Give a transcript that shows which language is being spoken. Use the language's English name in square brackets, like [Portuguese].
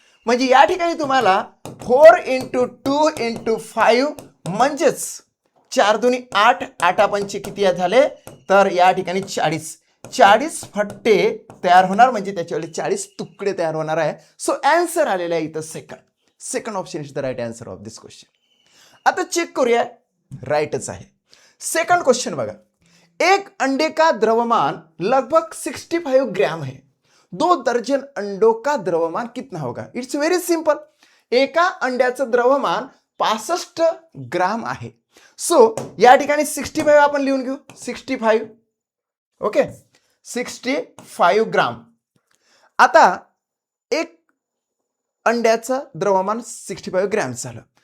[Marathi] म्हणजे या ठिकाणी तुम्हाला 4 इंटू 2 इंटू 5 म्हणजेच 4 2 8 8 5 किती झाले तर या ठिकाणी 40 फट्टे तयार होणार म्हणजे त्याच्यावर 40 तुकडे तयार होणार आहे. [English] so answer [Marathi] आलेला आहे इथं [English] Second option is the right answer of this question. [Marathi] आता चेक करूया, राइटच आहे. सेकंड क्वेश्चन बघा. [Hindi] एक अंडे का द्रव्यमान लगभग 65 ग्राम है. 2 दर्जन अंडों का द्रव्यमान कितना होगा. [English] It's very simple. [Marathi] एका अंड्याचं द्रव्यमान 65 ग्राम आहे. सो या ठिकाणी 65 आपण लिहून घेऊ. 65 ओके 65 ग्राम. आता एक अंड्याचं द्रव्यमान 65 ग्रॅम झालं.